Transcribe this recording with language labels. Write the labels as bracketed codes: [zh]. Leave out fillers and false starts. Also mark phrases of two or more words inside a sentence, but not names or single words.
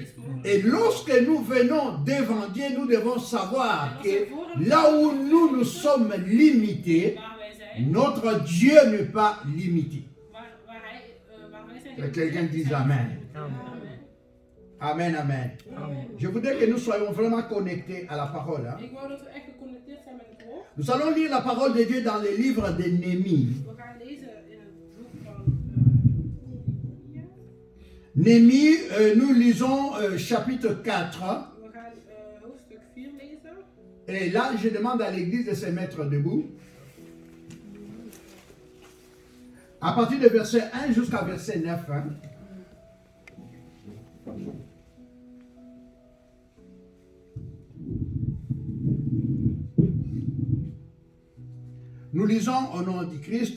[fr] Et lorsque nous venons devant Dieu, nous devons savoir que là où nous sommes limités, notre Dieu n'est pas limité. Que quelqu'un dise Amen. Amen, amen. Amen. Je voudrais que nous soyons vraiment connectés à la parole. Hein. [nl] Ik wou dat we echt geconnecteerd zijn met het woord. [fr] Nous allons lire la parole de Dieu dans les livres de Néhémie. [nl] We gaan lezen in het boek van [fr] Néhémie, nous lisons chapitre 4. [nl] we gaan hoofdstuk 4 lezen. [fr] Et là, je demande à l'église de se mettre debout. À partir de verset 1 jusqu'à verset 9. Hein. Nous lisons au nom du Christ.